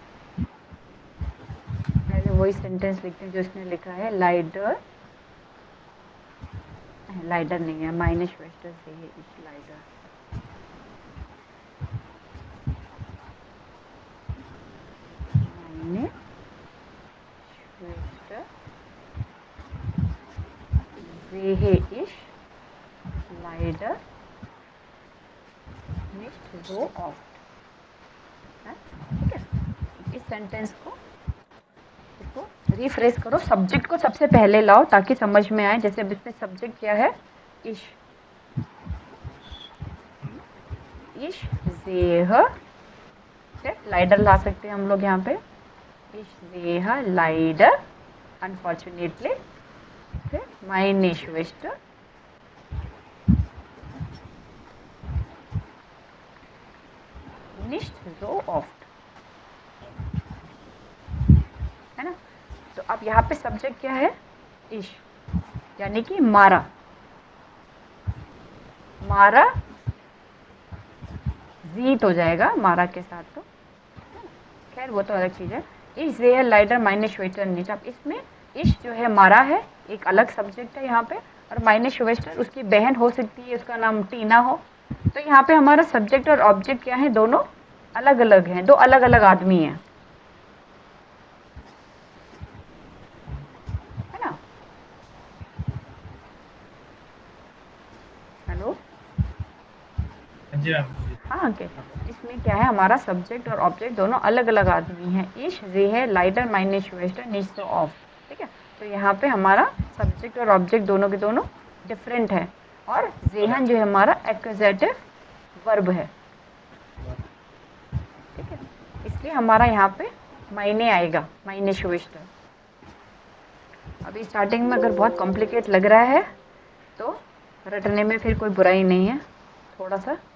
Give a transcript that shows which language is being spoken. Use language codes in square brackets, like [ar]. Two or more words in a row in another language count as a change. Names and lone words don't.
[hi] पहले वही सेंटेंस लिखते हैं जो इसने लिखा है, लाइडर, लाइडर नहीं है, [de] meine Schwester [hi] से है इस लाइडर, [de] meine Schwester sehe ich leider nicht so oft। [hi] ठीक है, इस सेंटेंस को इसको रिफ्रेश करो, सब्जेक्ट को सबसे पहले लाओ ताकि समझ में आए। जैसे अब इसमें सब्जेक्ट क्या है, इश, [de] ich seh, [hi] लाइडर ला सकते हैं हम लोग यहाँ पे, [de] ich seh leider [hi] अनफॉर्चुनेटली, [de] meine Schwester nicht so oft, [hi] है ना। तो अब यहाँ पे सब्जेक्ट क्या है, इश, यानी कि मारा, मारा जीत हो जाएगा मारा के साथ, तो खैर वो तो अलग चीज़ है। [de] ich seh leider meine Schwester nicht, [hi] अब इसमें इश जो है मारा है, एक अलग सब्जेक्ट है यहाँ पे, और [de] meine Schwester [hi] उसकी बहन हो सकती है, उसका नाम टीना हो। तो यहाँ पे हमारा सब्जेक्ट और ऑब्जेक्ट क्या है, दोनों अलग अलग हैं, दो अलग अलग आदमी हैं, है ना। हेलो, हाँ ओके। इसमें क्या है, हमारा सब्जेक्ट और ऑब्जेक्ट दोनों अलग अलग आदमी हैं। [de] ich seh leider meine Schwester nicht so oft, [hi] ठीक है। तो यहाँ पे हमारा सब्जेक्ट और ऑब्जेक्ट दोनों के दोनों डिफरेंट है, और जेहन जो है हमारा एक्यूजेटिव वर्ब है, ठीक है। इसलिए हमारा यहाँ पे मायने आएगा, [de] meine Schwester। [hi] अभी स्टार्टिंग में अगर बहुत कॉम्प्लिकेट लग रहा है तो रटने में फिर कोई बुराई नहीं है, थोड़ा सा।